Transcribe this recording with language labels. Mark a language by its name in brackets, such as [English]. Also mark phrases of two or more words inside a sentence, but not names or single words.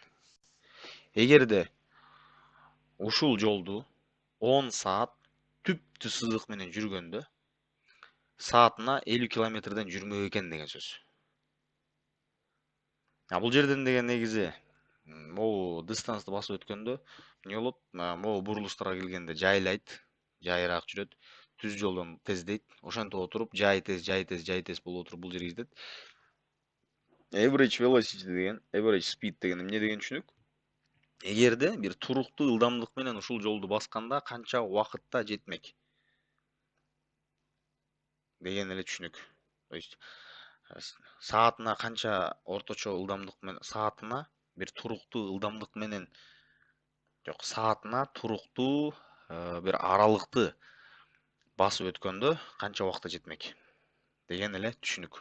[Kyrgyz] Эгерде ушул жолду 10 саат түптүү сызык менен жүргөндө, саатына 50 километрден жүрмөк экен деген сөз. Бул жерден деген негизи могу дистанцты басып өткөндө эмне болот? Могу бурулуштарга келгенде жайлайт, жайыраак жүрөт. Түз жолдон тездейт. Ошентип отуруп, жай тез болуп отуруп бул жерге жетет. [English] Average velocity [Kyrgyz] деген, [English] average speed [Kyrgyz] деген эмне деген түшүнүк? Эгерде бир туруктуу ылдамдык менен ушул жолду басканда канча убакытта жетмек деген эле түшүнүк. [Russian] То есть [Kyrgyz] саатына канча орточо ылдамдык менен, саатына бир туруктуу ылдамдык менен, жок, саатына туруктуу бир аралыкты басып өткөндө канча убакытта жетмек деген эле түшүнүк.